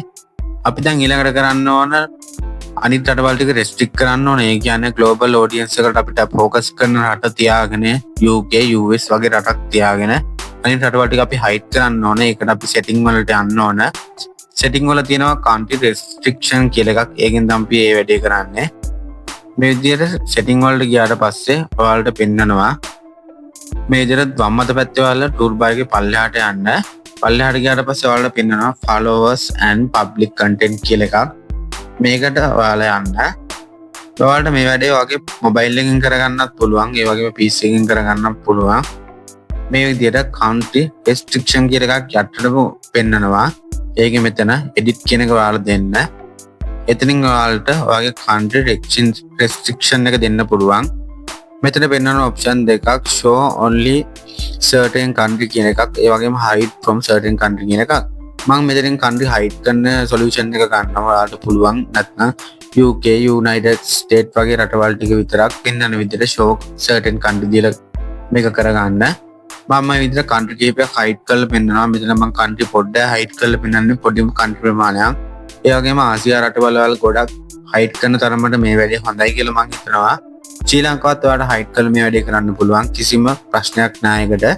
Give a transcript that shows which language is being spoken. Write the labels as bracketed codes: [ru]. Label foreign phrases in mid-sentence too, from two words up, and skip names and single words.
[si] අපි දැන් ඊළඟට කරන්න ඕන අනිත් රටවල් ටික restrict කරන්න ඕන. ඒ කියන්නේ [en] global audience [si] එකට අපිට focus කරන රට තියාගෙන UK US වගේ රටක් තියාගෙන අනිත් රටවල් ටික අපි hide කරන්න ඕන. ඒකට අපි setting වලට යන්න ඕන. setting වල තියෙනවා [en] country restriction [si] කියලා එකක්. ඒකෙන් තමයි අපි මේ වැඩේ කරන්නේ. මේ විදිහට setting වලට ගියාට පස්සේ ඔයාලට පෙන්නනවා මේ විදිහට වම් අත පැත්තේ ඔයාලා [en] tool bar [si] එකේ පල්ලෙහාට යන්න. පල්ලෙහාට ගියාට පස්සේ ඔයාලට පෙන්නනවා [en] followers and public content [si] කියලා එකක්. මේකට ඔයාලා යන්න. ඔයාලට මේ වැඩේ වගේ මොබයිල් එකකින් කරගන්නත් පුළුවන්. ඒ වගේම PC එකකින් කරගන්නත් පුළුවන්. මේ විදිහට [en] country restriction [si] කියන එකක් යටටම පෙන්නනවා. ඒකෙ මෙතන edit කියන එක ඔයාලා දෙන්න. එතනින් ඔයාලට ඔයාගේ [en] country restriction [si] එක දෙන්න පුළුවන්. මෙතන පෙන්වන option දෙකක් [en] show only certain country [si] කියන එකක්, ඒ වගේම [en] hide from certain country [si] කියන එකක්. මම මෙතනින් [en] country hide [si] කරන solution එක ගන්නවා. ඔයාලට පුළුවන් නැත්නම් UK, United States වගේ රටවල් ටික විතරක් පෙන්වන විදිහට [en] show certain country [si] දීලා මේක කරගන්න. මම මේ විදිහට country කීපයක් hide කරලා පෙන්නනවා. මෙතන මම country පොඩ්ඩක් hide කරලා පෙන්නන්නේ පොඩිම country ප්‍රමාණයක්. ඒ වගේම ආසියා රටවල් වල ගොඩක් hide කරන තරමට මේ වැඩේ හොඳයි කියලා මම හිතනවා. ශ්‍රී ලංකාවත් ඔයාලට hide කරලා මේ වැඩේ කරන්න පුළුවන්. කිසිම ප්‍රශ්නයක් නැහැ ඒකට.